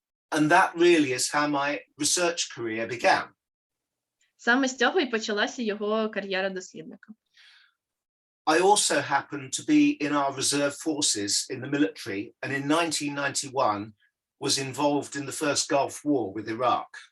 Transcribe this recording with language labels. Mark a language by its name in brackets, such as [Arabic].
[English] And that really is how my research career began. [Ukrainian] Саме з цього і почалася його кар'єра дослідника. [English] I also happened to be in our reserve forces in the military, and in 1991 was involved in the first Gulf War with Iraq.